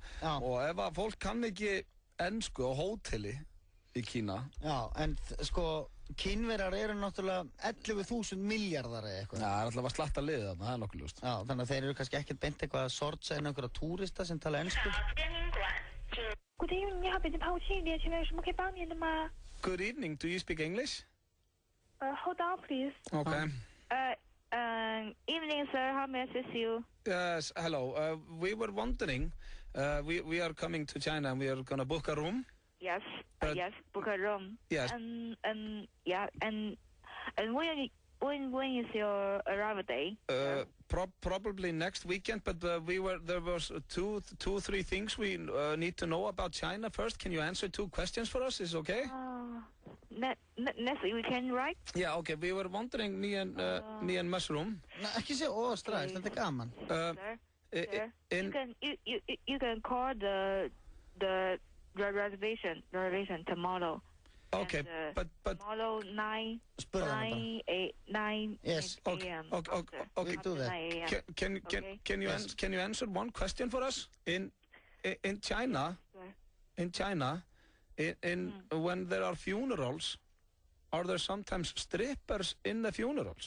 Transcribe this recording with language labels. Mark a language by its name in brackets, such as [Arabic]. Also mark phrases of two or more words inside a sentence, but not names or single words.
[Icelandic] Já. Og ef að fólk kann ekki ensku á hóteli í Kína. Já, en sko... Kínverjar eru náttúrulega 11.000 miljardar eða eitthvað. Já, það er alltaf að slatta liðið þarna, það er nokkuð ljóst. Já, þannig að þeir eru kannski ekkert beint eitthvað að sortsa inn einhverja túrista sem tala ensku. [English] Good evening, [Chinese] 你好，北京抛物器店，请问有什么可以帮您的吗？ [English] Good evening, do you speak English? Hold on, please. Okay. Evening, sir. How may I assist you? Yes, hello. We were wondering, we are coming to China and we are gonna book a room. Yes, yes, book a room. Yes. Yeah, and when is your arrival day? Probably next weekend, but there was two, three things we need to know about China first. Can you answer 2 questions for us? Is it okay? Next weekend, right? Yeah, okay. We were wondering, me and Mushroom. [Icelandic] Nei, ekki segja strax, þetta er gaman. [English] Sir, you can call the reservation tomorrow. Okay, but tomorrow 9 yes. a.m. Okay. Do that. Can you answer 1 question for us? In China, when there are funerals, are there sometimes strippers in the funerals?